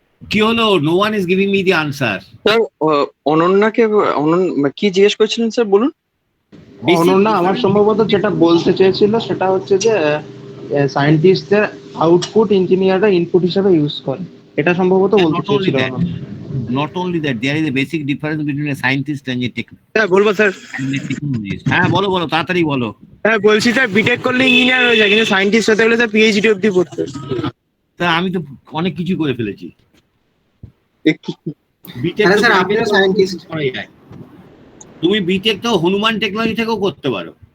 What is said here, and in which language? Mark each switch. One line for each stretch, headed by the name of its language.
English: কি হলো? No one is giving me the answer.
Bangla: Sir অনন্যাকে কি জিজ্ঞেস করছিলেন স্যার, বলুন। অনন্যা আমার সম্ভবত যেটা বলতে চেয়েছিল সেটা হচ্ছে যে সায়েন্টিস্টদের আউটপুট ইঞ্জিনিয়াররা ইনপুট হিসেবে ইউজ করে, এটা সম্ভবত বলতে চেয়েছিল।
English: Not only that, there is a basic difference between a scientist and a technologist.
Bangla: হ্যাঁ বলবো স্যার। হ্যাঁ বলো বলো, তাড়াতাড়ি বলো। হ্যাঁ বলছি স্যার, বিটেক করলে ইঞ্জিনিয়ার হয়ে যায়, কিন্তু সায়েন্টিস্ট হতে গেলে স্যার পিএইচডি অবধি পড়তে। তা আমি তো অনেক কিছু করে ফেলেছি। স্যার আপনিও সায়েন্টিস্ট। তুমি বিটেক তো হনুমান টেকনোলজি থেকেও করতে পারো।